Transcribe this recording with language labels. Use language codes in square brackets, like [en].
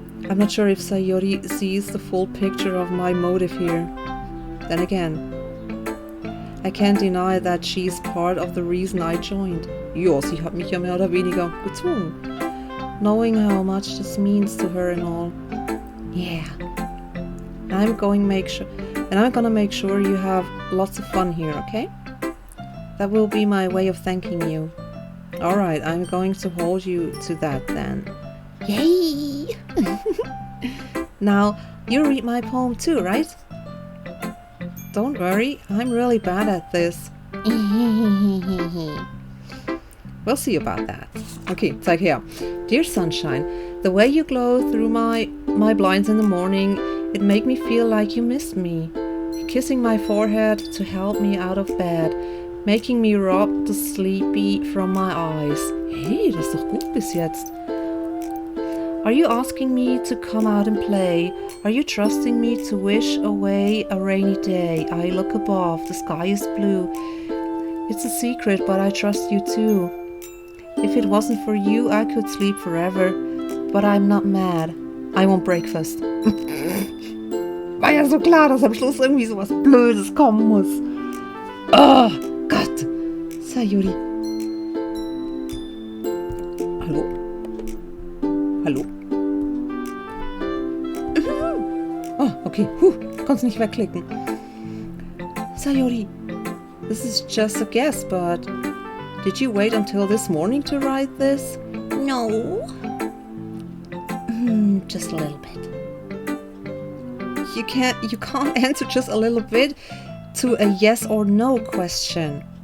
[en] I'm not sure if Sayori sees the full picture of my motive here. Then again, I can't deny that she's part of the reason I joined. [de] Ja, sie hat mich ja mehr oder weniger gezwungen. [en] Knowing how much this means to her and all. Yeah. I'm gonna make sure you have lots of fun here, okay? That will be my way of thanking you. Alright, I'm going to hold you to that then. Yay! Now, you read my poem too, right? Don't worry, I'm really bad at this. We'll see about that. Okay, [de] zeig her. [en] Dear sunshine, the way you glow through my blinds in the morning, it make me feel like you missed me. Kissing my forehead to help me out of bed, making me rub the sleepy from my eyes. [de] Hey, das ist doch gut bis jetzt. [en] Are you asking me to come out and play? Are you trusting me to wish away a rainy day? I look above, the sky is blue. It's a secret, but I trust you too. If it wasn't for you, I could sleep forever. But I'm not mad. I want breakfast. [de] War ja so klar, dass am Schluss irgendwie sowas Blödes kommen muss. Oh Gott. Sayori. Hallo? Hallo? [en] Oh, okay. [de] Kannst nicht wegklicken. [en] Sayori, this is just a guess, but did you wait until this morning to write this? No. Just a little bit. You can't answer just a little bit to a yes or no question.